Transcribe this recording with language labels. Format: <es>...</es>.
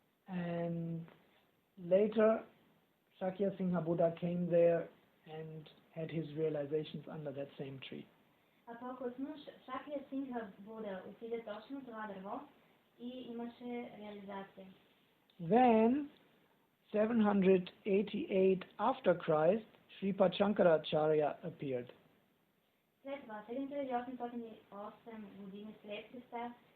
<en>And later, Sakya Singha Buddha came there and had his realizations under that same tree.</en> <bg>А по-късно Шакя Сингха Буда отиде точно това дърво и имаше реализация.</bg> <en>Then, 788 after Christ, Sripad Shankaracharya appeared.</en> <bg>След това, 7808 години след Христа,</bg>